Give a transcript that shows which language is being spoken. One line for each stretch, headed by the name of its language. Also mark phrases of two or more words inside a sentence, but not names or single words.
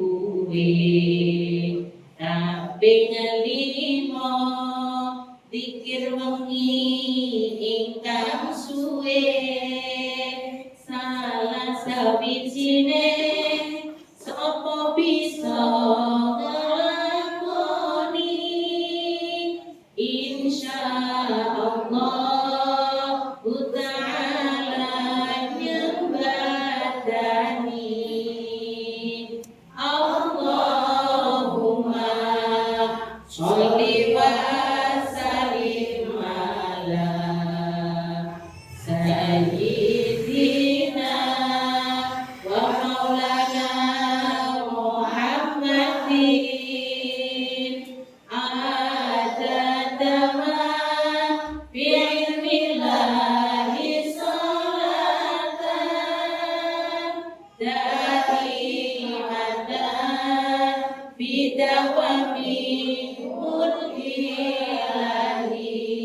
Javanese: luwih kaping lima zikir wengi ingkang suwe salah sawijine sapa bisa nglakoni
Arabic: إن شاء الله تعالى
Javanese: nyembadani.
Arabic: اللهم صل وسلم على سيدنا ومولانا محمد عدد ما بعلم الله صلاة دائمة بدوام ملك الله.